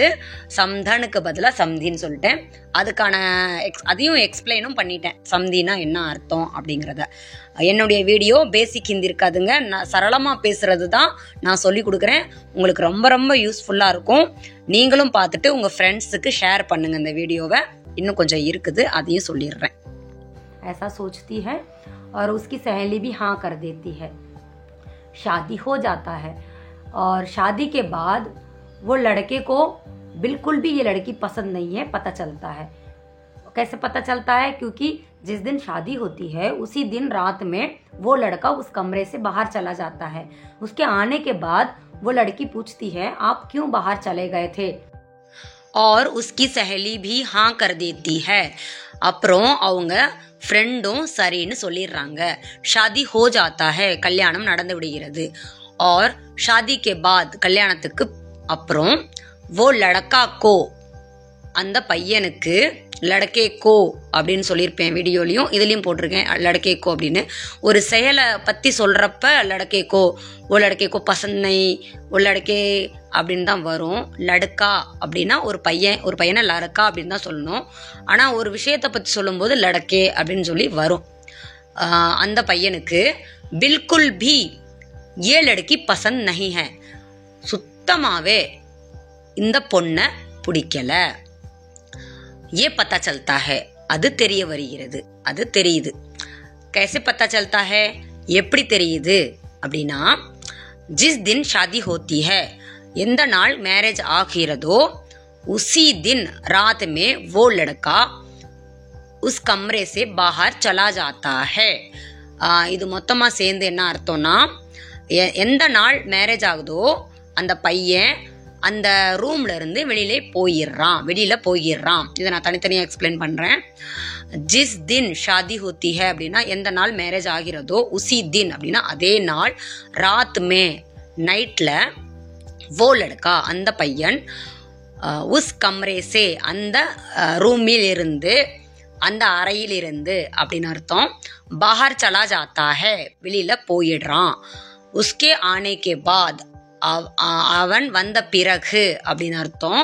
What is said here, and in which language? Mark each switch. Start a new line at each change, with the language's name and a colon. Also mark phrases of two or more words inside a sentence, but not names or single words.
Tamil: சம்தனுக்கு பதிலாக சம்தின்னு சொல்லிட்டேன். அதுக்கான அதையும் எக்ஸ்பிளைனும் பண்ணிட்டேன், சம்தினா என்ன அர்த்தம் அப்படிங்கிறத. என்னுடைய வீடியோ பேசிக் ஹிந்தி இருக்காதுங்க, நான் சரளமாக பேசுறது தான் நான் சொல்லி கொடுக்குறேன். உங்களுக்கு ரொம்ப ரொம்ப யூஸ்ஃபுல்லாக இருக்கும். நீங்களும் பார்த்துட்டு உங்கள் ஃப்ரெண்ட்ஸுக்கு ஷேர் பண்ணுங்கள் இந்த வீடியோவை. இன்னும் கொஞ்சம் இருக்குது, அதையும் சொல்லிடுறேன்.
Hindi: ऐसा सोचती है और उसकी सहेली भी हाँ कर देती है. शादी हो जाता है और शादी के बाद वो लड़के को बिल्कुल भी ये लड़की पसंद नहीं है पता चलता है. कैसे पता चलता है? क्योंकि जिस दिन शादी होती है उसी दिन रात में वो लड़का उस कमरे से बाहर चला जाता है. उसके आने के बाद वो लड़की पूछती है, आप क्यों बाहर चले गए थे? और उसकी सहेली भी हाँ कर देती है.
Tamil: அப்புறம் அவங்க ஃப்ரெண்டும் சரின்னு சொல்லிடுறாங்க.
Hindi: शादी हो जाता है,
Tamil: கல்யாணம் நடந்து விடுகிறது.
Hindi: और शादी के बाद
Tamil: கல்யாணத்துக்கு அப்புறம்
Hindi: वो लड़का को,
Tamil: அந்த பையனுக்கு
Hindi: लड़के को
Tamil: அப்படின்னு சொல்லியிருப்பேன் வீடியோலையும், இதுலையும் போட்டிருக்கேன்
Hindi: लड़के को
Tamil: அப்படின்னு. ஒரு செயலை பற்றி சொல்கிறப்ப
Hindi: लड़के को, वो लड़के को पसंद, वो लड़के
Tamil: அப்படின்னு தான் வரும். லடுக்கா அப்படின்னா ஒரு பையனை லடக்கா அப்படின்னு தான் சொல்லணும். ஆனால் ஒரு விஷயத்தை பற்றி சொல்லும்போது லடக்கே அப்படின்னு சொல்லி வரும். அந்த பையனுக்கு
Hindi: बिल्कुल भी ये लड़की पसंद नहीं है,
Tamil: சுத்தமாகவே இந்த பொண்ணை பிடிக்கல.
Hindi: ये पता चलता है,
Tamil: அது தெரிய வருகிறது, அது தெரியுது.
Hindi: कैसे पता चलता है,
Tamil: எப்படி தெரியுது அப்படின்னா,
Hindi: जिस दिन शादी होती है,
Tamil: எந்த நாள் மேரேஜ் ஆகிறதோ
Hindi: उसी दिन रात में वो लड़का उस कमरे से बाहर चला जाता है.
Tamil: இது மொத்தமாக சேர்ந்து என்ன அர்த்தம்னா, எந்த நாள் மேரேஜ் ஆகுதோ அந்த பையன் அந்த ரூம்ல இருந்து வெளியில போயிடுறான். இதை நான் தனித்தனியாக எக்ஸ்பிளைன் பண்றேன்.
Hindi: जिस दिन शादी होती है
Tamil: அப்படின்னா எந்த நாள் மேரேஜ் ஆகிறதோ,
Hindi: उसी दिन
Tamil: அப்படின்னா அதே நாள்,
Hindi: रात में
Tamil: நைட்ல,
Hindi: वो लड़का
Tamil: அந்த பையன்,
Hindi: उस कमरे से
Tamil: அந்த ரூமில் இருந்து, அந்த அறையில் இருந்து அப்படின்னு அர்த்தம்.
Hindi: बाहर चला जाता है
Tamil: வெளியில போயிடுறான்.
Hindi: उसके आने के बाद
Tamil: அவன் வந்த பிறகு அப்படின்னு அர்த்தம்.